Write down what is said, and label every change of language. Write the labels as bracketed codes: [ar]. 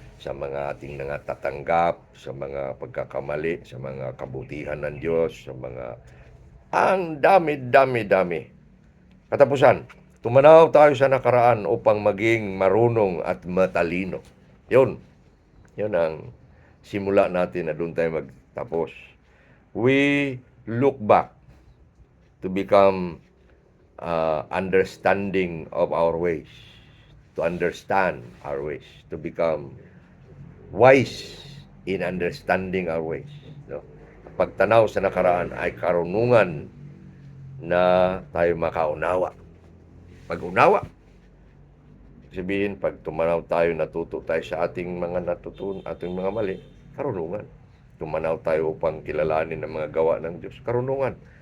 [tl] sa mga ating tatanggap, sa mga pagkakamali, sa mga kabutihan ng Diyos, sa mga ang dami-dami-dami. Katapusan, tumanaw tayo sa nakaraan upang maging marunong at matalino. Yun, yun ang simula natin na doon tayo magtapos. [en] We look back to become understanding of our ways, to understand our ways, to become wise in understanding our ways. [tl] No? Pagtanaw sa nakaraan ay karunungan na tayo makaunawa. Pag-unawa, sabihin, pag tumanaw tayo, natuto tayo sa ating mga ating mga mali, karunungan. Tumanaw tayo upang kilalanin ang mga gawa ng Diyos, karunungan.